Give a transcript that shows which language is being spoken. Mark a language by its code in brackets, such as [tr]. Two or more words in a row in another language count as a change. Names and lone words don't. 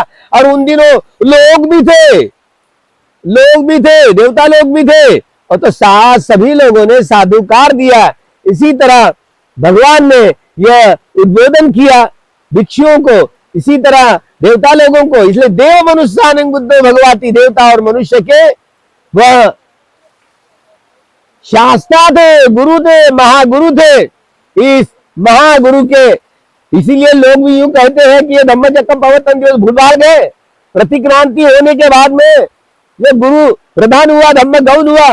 [hi] और उन दिनों लोग भी थे, देवता लोग भी थे, और तो सभी लोगों ने साधुकार दिया। इसी तरह भगवान ने यह उद्बोधन किया भिक्षुओं को, इसी तरह देवता लोगों को। [pi] इसलिए देव मनुष्यानं बुद्धो भगवाति, [hi] देवता और मनुष्य के वह शास्त्रा थे, गुरु थे, महागुरु थे। इस महागुरु के इसीलिए लोग भी यूं कहते हैं कि ये धम्मचक्र प्रवर्तन दिवस भूल गए। प्रतिक्रांति होने के बाद में ये गुरु प्रधान हुआ, धम्म गौण हुआ।